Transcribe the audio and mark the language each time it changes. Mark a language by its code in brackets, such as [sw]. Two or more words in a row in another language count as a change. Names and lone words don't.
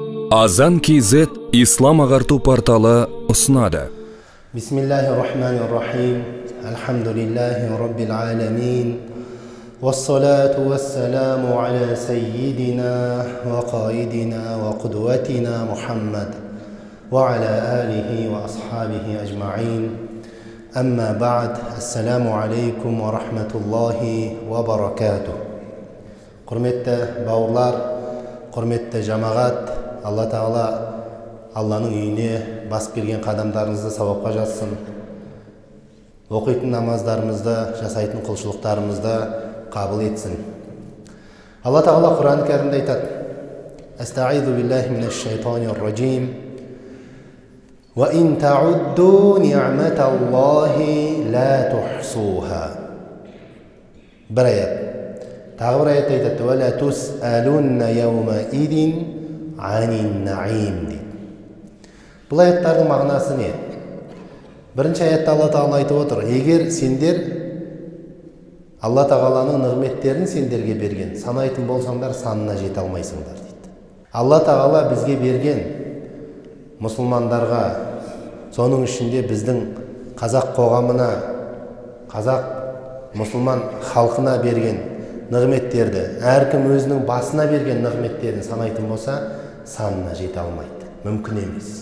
[kk] Азан KZ ислам ағарту порталы ұсынады. [ar] بسم الله الرحمن الرحيم. الحمد لله رب العالمين. والصلاة والسلام على سيدنا و قائدنا و قدوتنا محمد و على آله و أصحابه أجمعين. أما بعد. السلام عليكم ورحمة الله وبركاته. [kk] Құрметті бауырлар, құрметті жамағат, Алла Тағала Алланың үйіне басып келген қадамдарыңызды сауапқа жазсын. Оқитын намаздарымызды, жасайтын құлшылықтарымызды қабыл етсін. Алла Тағала Құран кәрімде айтады: [ar] أستعيذ بالله من الشيطان الرجيم. وإن تعدوا نعمة الله لا تحصوها. [kk] Бір аят. Тағы бір аят айтады: [ar] ولتسألن يومئذ عن النعيم дейді. [kk] Бұл аяттардың мағынасы не? Бірінші аятта Алла Тағала айтып отыр: егер сендер Алла Тағаланың нығметтерін сендерге берген, санайтын болсаңдар, санына жете алмайсыңдар дейді. Алла Тағала бізге берген, мұсылмандарға, соның ішінде біздің қазақ қоғамына, қазақ мұсылман халқына берген нығметтерді, әркім өзінің басына берген нығметтерін санайтын болса, санына жете алмайды, мүмкін емес.